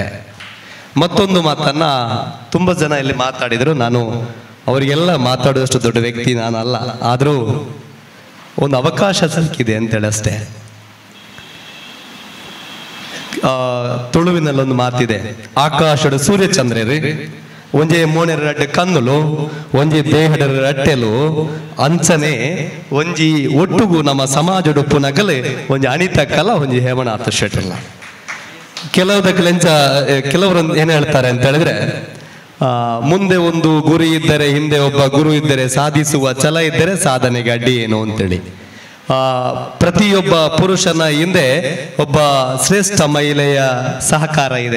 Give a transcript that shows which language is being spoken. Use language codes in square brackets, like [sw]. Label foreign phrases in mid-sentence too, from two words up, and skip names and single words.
[kn] ಮತ್ತೊಂದು ಮಾತನ್ನ ತುಂಬಾ ಜನ ಇಲ್ಲಿ ಮಾತಾಡಿದ್ರು. ನಾನು ಅವರಿಗೆಲ್ಲ ಮಾತಾಡುವಷ್ಟು ದೊಡ್ಡ ವ್ಯಕ್ತಿ ನಾನಲ್ಲ, ಆದರೂ ಒಂದು ಅವಕಾಶ ಸಿಕ್ಕಿದೆ ಅಂತೇಳಿ ಅಷ್ಟೇ. ತುಳುವಿನಲ್ಲೊಂದು ಮಾತಿದೆ, [tcy] ಆಕಾಶದ ಸೂರ್ಯಚಂದ್ರರಿ ಒಂಜೆ ಮೋಣೆರಡ್ಡೆ ಕನ್ನುಲು ಒಂಜಿ ದೇಹದ ರಟ್ಟೆಲು ಅಂಚನೆ ಒಂಜಿ ಒಟ್ಟುಗು ನಮ್ಮ ಸಮಾಜದ ಉಪ್ಪುನಗಲೆ ಒಂಜಿ ಅಣಿತಕ್ಕಲ್ಲ ಒಂಜಿ ಹೇಮನಾಥ ಶೆಟ್ಟಲ್ಲ. [kn] ಕೆಲವರು ಏನ್ ಹೇಳ್ತಾರೆ ಅಂತ ಹೇಳಿದ್ರೆ, ಮುಂದೆ ಒಂದು ಗುರಿ ಇದ್ದರೆ ಹಿಂದೆ ಒಬ್ಬ ಗುರು ಇದ್ದರೆ ಸಾಧಿಸುವ ಛಲ ಇದ್ದರೆ ಸಾಧನೆಗೆ ಅಡ್ಡಿ ಏನು ಅಂತೇಳಿ. ಪ್ರತಿಯೊಬ್ಬ ಪುರುಷನ ಹಿಂದೆ ಒಬ್ಬ ಶ್ರೇಷ್ಠ ಮಹಿಳೆಯ ಸಹಕಾರ ಇದೆ.